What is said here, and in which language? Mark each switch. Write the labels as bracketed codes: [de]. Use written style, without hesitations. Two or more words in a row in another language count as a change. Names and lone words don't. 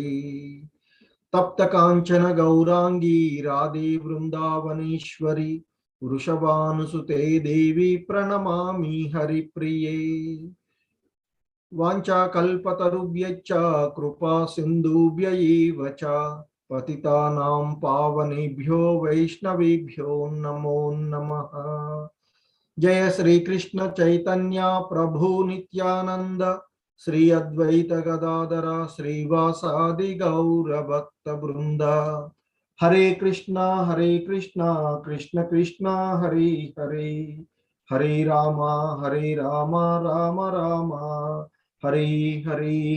[sa] तप्त कांचन गौरांगी राधे वृंदावनेश्वरी वृषभानुसुते देवी प्रणमामि हरिप्रिये. वाञ्छा कल्पतरुभ्यश्च कृपा सिन्धुभ्य एव च पतितानां पावनेभ्यो वैष्णवेभ्यो नमो नमः. జయ శ్రీకృష్ణ చైతన్య ప్రభు నిత్యానంద శ్రీ అద్వైత గదాధర శ్రీవాసాది గౌర భక్త బృంద. హరే కృష్ణ కృష్ణ కృష్ణ హరే హరే, హరే రామ రామ రామ హరే హరే.